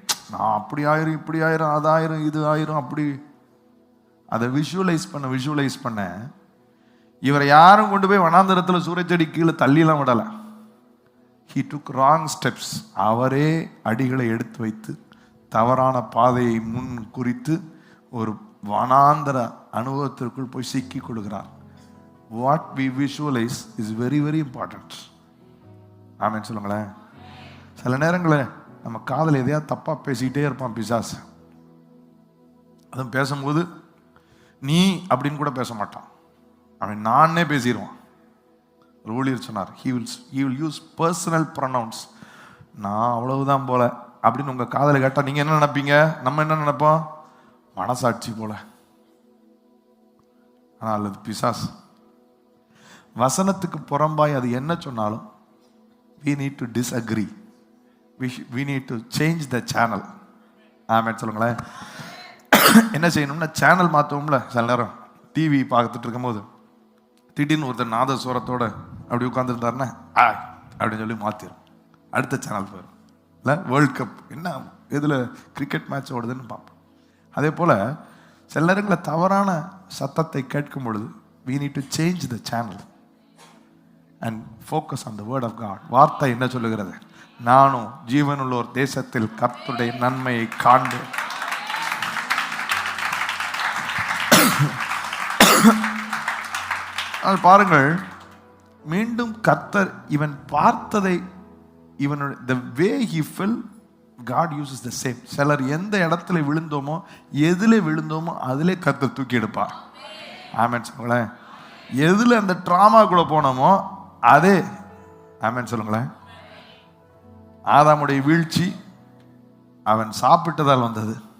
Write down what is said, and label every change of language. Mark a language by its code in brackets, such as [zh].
[ta] நான் அப்படி ஆயிரும், இப்படி ஆயிரும், அதாயிரும், இது ஆயிரும், அப்படி அதை விஷுவலைஸ் பண்ண இவரை யாரும் கொண்டு போய் வனாந்தரத்தில் சூறைச்செடி கீழே தள்ளிலாம் விடல. [en] He took wrong steps. [ta] அவரே அடிகளை எடுத்து வைத்து தவறான பாதையை முன் குறித்து ஒரு வனாந்தர அனுபவத்திற்குள் போய் சிக்கி கொடுக்கிறார். [en] What we visualize is very very important. [ta] ஆமென் சொல்லுங்களேன். சில நேரங்களில் நம்ம காதில் எதையா தப்பா பேசிக்கிட்டே இருப்பான் பிசாசு. அதுவும் பேசும்போது நீ அப்படின்னு கூட பேச மாட்டான், அவன் நானே பேசிடுவான். ஊழியர் சொன்னார், [en] he will use personal pronouns. [ta] நான் அவ்வளவுதான் போல அப்படின்னு உங்க காதலை கேட்டா நீங்க என்ன நினைப்பீங்க? நம்ம என்ன நினைப்போம்? மனசாட்சி போல. ஆனால் அது பிசாஸ். வசனத்துக்கு புறம்பாய் அது என்ன சொன்னாலும் [en] we need to disagree. we need to change the channel. [ta] ஆமென் சொல்லுங்களேன். என்ன செய்யணும்னா சேனல் மாற்றுவோம்ல. சில நேரம் டிவி பார்த்துட்டு இருக்கும்போது திடீர்னு ஒருத்தர் நாதஸ்வரத்தோட அப்படி உட்காந்துருந்தாருன்னா அப்படின்னு சொல்லி மாற்றிடும், அடுத்த சேனல் போயிடும். இல்லை, வேர்ல்ட் கப் என்ன இதில் கிரிக்கெட் மேட்ச் ஓடுதுன்னு பார்ப்போம். அதே போல் சில நேரங்களில் தவறான சத்தத்தை கேட்கும் பொழுது [en] we need to change the channel and focus on the word of God. [ta] வார்த்தை என்ன சொல்லுகிறது? நானும் ஜீவனுள்ளோர் தேசத்தில் கர்த்தருடைய நன்மையை காண்பேன். அது பாருங்கள், மீண்டும் கர்த்தர் இவன் பார்த்ததை இவனுடைய [en] the way he fell, God uses the same. [ta] சிலர் எந்த இடத்துல விழுந்தோமோ எதில் விழுந்தோமோ அதிலே கர்த்தர் தூக்கி எடுப்பார். ஆமென் சொல்லுங்களேன். எதில் அந்த ட்ராமாக்குள்ளே போனோமோ அதே. ஆமென் சொல்லுங்களேன். ஆதாமுடைய வீழ்ச்சி அவன் சாப்பிட்டதால் வந்தது.